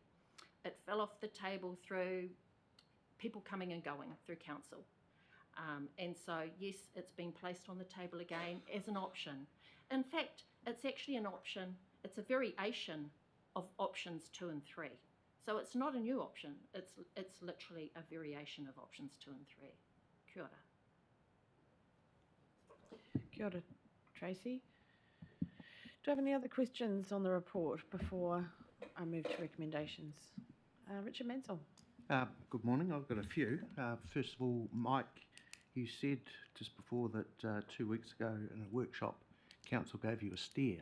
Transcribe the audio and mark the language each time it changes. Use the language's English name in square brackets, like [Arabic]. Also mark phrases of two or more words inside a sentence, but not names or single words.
[English] It fell off the table through people coming and going through council. And so, yes, it's been placed on the table again as an option. In fact, it's actually an option, it's a variation of options 2 and 3. So it's not a new option, it's literally a variation of options 2 and 3. [Māori] Kia ora. Kia ora, Tracy. [English] Do I have any other questions on the report before I move to recommendations? Richard Mansell. Good morning. I've got a few. First of all, Mike, you said just before that 2 weeks ago in a workshop, council gave you a steer.